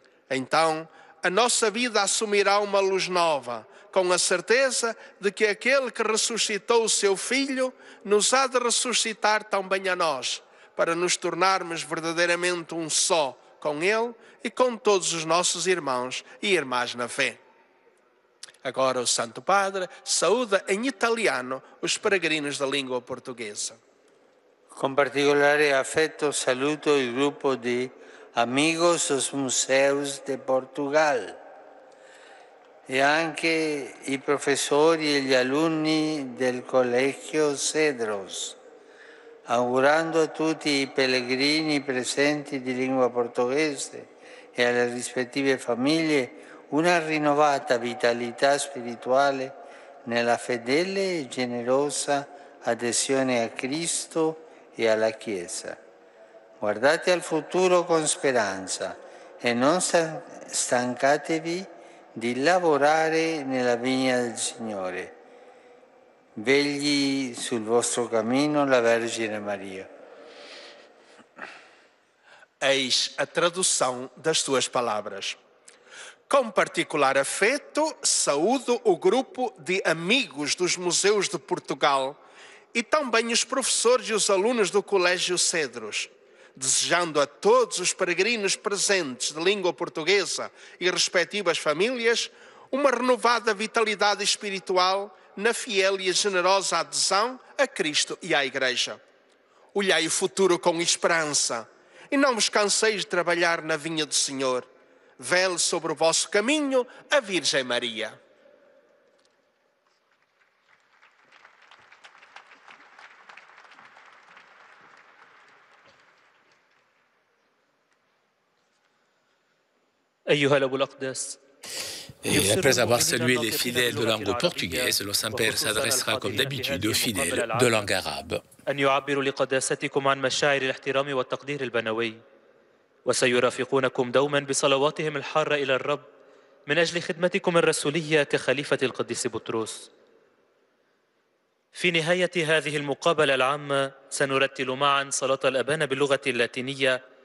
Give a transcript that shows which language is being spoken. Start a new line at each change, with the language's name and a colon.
Portuguese: Então, a nossa vida assumirá uma luz nova, com a certeza de que aquele que ressuscitou o seu Filho nos há de ressuscitar também a nós, para nos tornarmos verdadeiramente um só com Ele e com todos os nossos irmãos e irmãs na fé. Agora o Santo Padre saúda em italiano os peregrinos da língua portuguesa.
Italian: Con particolare affetto saluto il gruppo di Amigos dos Museus de Portugal e anche i professori e gli alunni del Collegio Cedros, augurando a tutti i pellegrini presenti di lingua portoghese e alle rispettive famiglie una rinnovata vitalità spirituale nella fedele e generosa adesione a Cristo e alla Chiesa. Guardate al futuro con speranza e non stancatevi di lavorare nella vigna del Signore. Vegli sul vostro cammino la Vergine Maria.
Portuguese: Eis a tradução das tuas palavras. Com particular afeto, saúdo o grupo de amigos dos Museus de Portugal e também os professores e os alunos do Colégio Cedros, desejando a todos os peregrinos presentes de língua portuguesa e respectivas famílias uma renovada vitalidade espiritual na fiel e generosa adesão a Cristo e à Igreja. Olhai o futuro com esperança e não vos canseis de trabalhar na vinha do Senhor. Vele sobre o vosso caminho a Virgem Maria.
Arabic: أيها الأب الأقدس.
French: Et après avoir salué les fidèles de langue portugaise, le Saint-Père s'adressera comme d'habitude aux fidèles de langue arabe.
Arabic: أن يعبروا لقداستكم عن مشاعر الاحترام والتقدير البنوي، وسيرافقونكم دوما بصلواتهم الحارة إلى الرب من أجل خدمتكم الرسولية كخليفة القديس بطرس. في نهاية هذه المقابلة العامة سنرتل معا صلاة الأبان باللغة اللاتينية.